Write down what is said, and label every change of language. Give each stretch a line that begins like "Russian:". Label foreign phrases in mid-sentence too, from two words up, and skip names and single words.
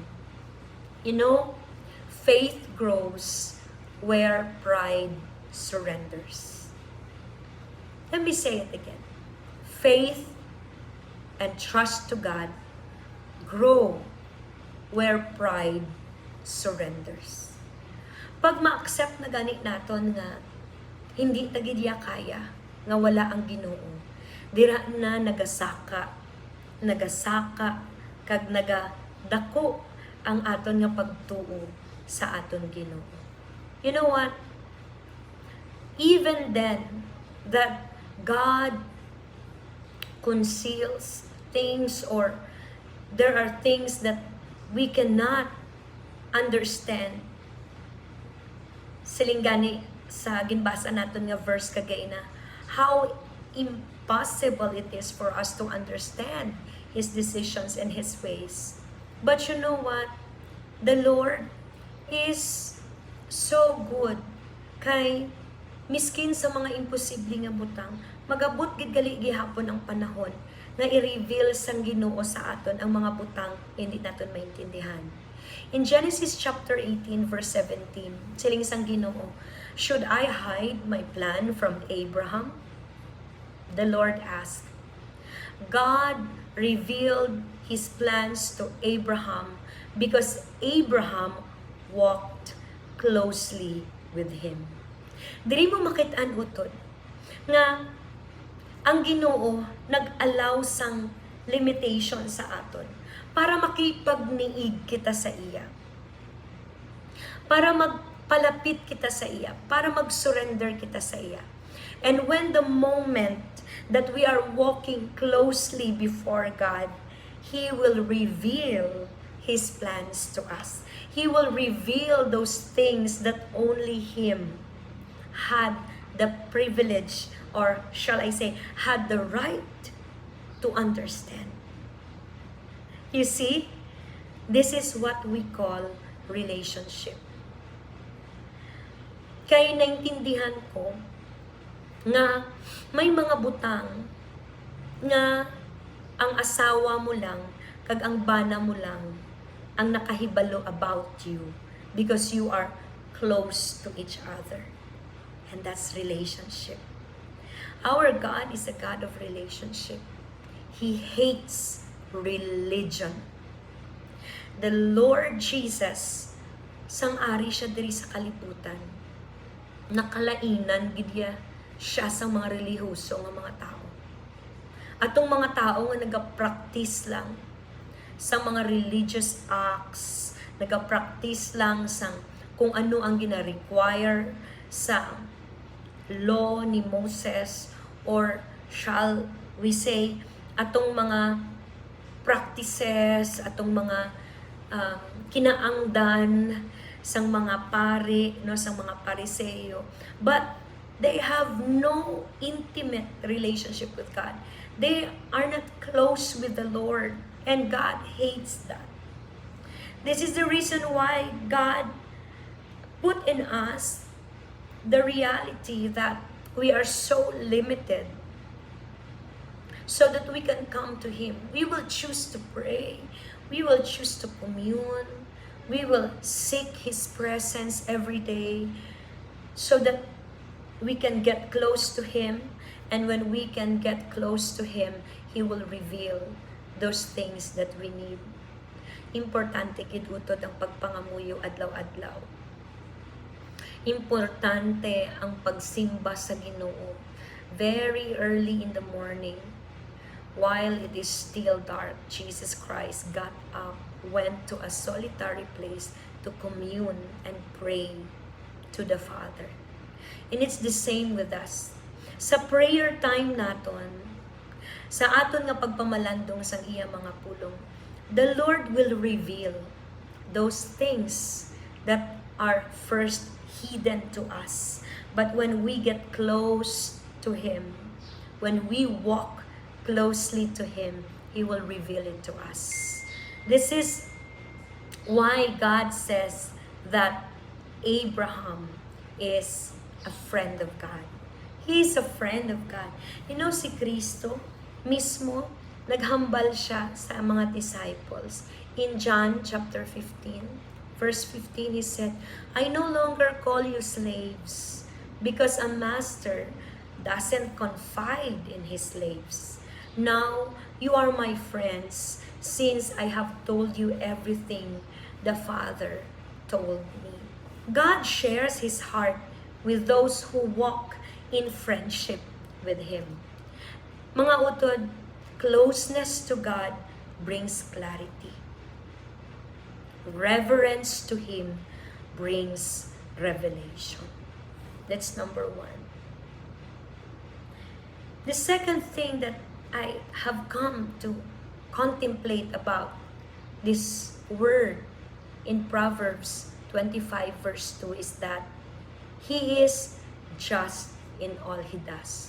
English: You know, faith grows where pride surrenders. Let me say it again. Faith and trust to God grow where pride surrenders.
Hiligaynon: Pag ma-accept na gani naton nga hindi tagidya kaya nga wala ang Ginoo, dira na nagasaka kag nagadako ang aton nga pagtuo sa aton Ginoo.
English: You know what? Even then, that God conceals things, or there are things that we cannot understand.
Hiligaynon: Silinggani sa ginbasa naton nga verse kagay na
English: how impossible it is for us to understand His decisions and His ways. But you know what? The Lord is so good
Hiligaynon: kay miskin sa mga imposible nga butang, magabot gid gali gihapon ang panahon nga i-reveal sang Ginoo sa aton ang mga butang hindi naton maintindihan.
English: In Genesis chapter 18 verse 17,
Hiligaynon: siling sang Ginoo,
English: "Should I hide my plan from Abraham?" The Lord asked. God revealed His plans to Abraham because Abraham walked closely with Him.
Hiligaynon: Diri mo makit-an utod nga ang Ginoo nag-allow sang limitation sa aton para makipagniig kita sa iya, para magpalapit kita sa iya, para mag-surrender kita sa iya.
English: And when the moment that we are walking closely before God, He will reveal His plans to us. He will reveal those things that only Him had the privilege, or shall I say, had the right to understand. You see, this is what we call relationship.
Hiligaynon: Kaya naintindihan ko nga may mga butang nga ang asawa mo lang kag ang bana mo lang ang nakahibalo
English: about you because you are close to each other. And that's relationship. Our God is a God of relationship. He hates religion. The Lord Jesus,
Hiligaynon: sang-ari siya diri sa kalibutan. Nakalainan gidya siya sa mga relihiyoso nga mga tao. Atong mga tao nga nagapractice lang sa mga
English: religious acts,
Hiligaynon: nagapractice lang sang kung ano ang gina-require sa law ni Moses,
English: or shall we say,
Hiligaynon: atong mga practices, atong mga kinaangdan sang mga pari, no, sang mga pariseyo.
English: But they have no intimate relationship with God. They are not close with the Lord, and God hates that. This is the reason why God put in us the reality that we are so limited, so that we can come to Him. We will choose to pray. We will choose to commune. We will seek His presence every day so that we can get close to Him. And when we can get close to Him, He will reveal those things that we need.
Hiligaynon: Importante gid utod ang pagpangamuyo adlaw-adlaw. Importante ang pagsimba sa Ginoo
English: very early in the morning. While it is still dark, Jesus Christ got up, went to a solitary place to commune and pray to the Father. And it's the same with us.
Hiligaynon: Sa prayer time naton, sa aton nga pagpamalandong sang iya mga pulong,
English: the Lord will reveal those things that are first hidden to us. But when we get close to Him, when we walk closely to Him, He will reveal it to us. This is why God says that Abraham is a friend of God. He is a friend of God. You know,
Hiligaynon: si Kristo mismo, naghambal siya sa mga disciples.
English: In John chapter 15, verse 15, He said, I no longer call you slaves, because a master doesn't confide in his slaves. Now you are my friends, since I have told you everything the Father told me. God shares His heart with those who walk in friendship with Him.
Hiligaynon: Mga utod,
English: closeness to God brings clarity. Reverence to Him brings revelation. That's number one. The second thing that I have come to contemplate about this word in Proverbs 25 verse 2 is that He is just in all He does.